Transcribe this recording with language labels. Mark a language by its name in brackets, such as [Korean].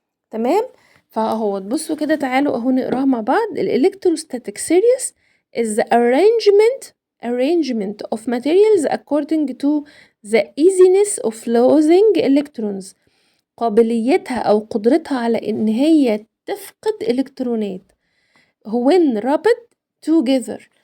[Arabic] تمام؟ فأهوّة بُصّوا كده تعالوا أهو نقراها مع بعض. [English] الelectrostatic series is the arrangement of materials according to the easiness of losing electrons. [Arabic] قابليتها أو قدرتها على إن هي تفقد إلكترونات [English] when rubbed together.